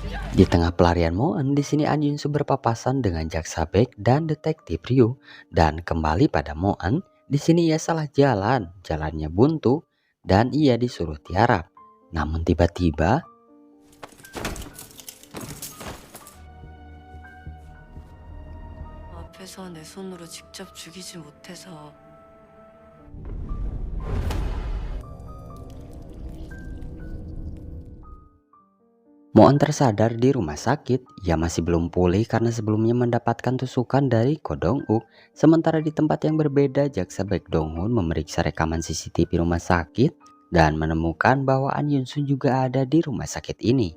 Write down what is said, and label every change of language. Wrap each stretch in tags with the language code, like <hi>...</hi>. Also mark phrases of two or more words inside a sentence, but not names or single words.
<id>Di tengah pelarian Moen, di sini An Yunsu berpapasan dengan Jaksa Baek dan Detektif Ryu. Dan kembali pada Moen, di sini ia salah jalan, jalannya buntu, dan ia disuruh tiarap. Namun tiba-tiba</id> <ko>앞에서 내 손으로 직접 죽이지 못해서</ko> <id>Moen tersadar di rumah sakit. Ia masih belum pulih karena sebelumnya mendapatkan tusukan dari Ko Dong-uk. Sementara di tempat yang berbeda, Jaksa Baek Dong-hun memeriksa rekaman CCTV rumah sakit dan menemukan bahwa An Yunsu juga ada di rumah sakit ini.</id>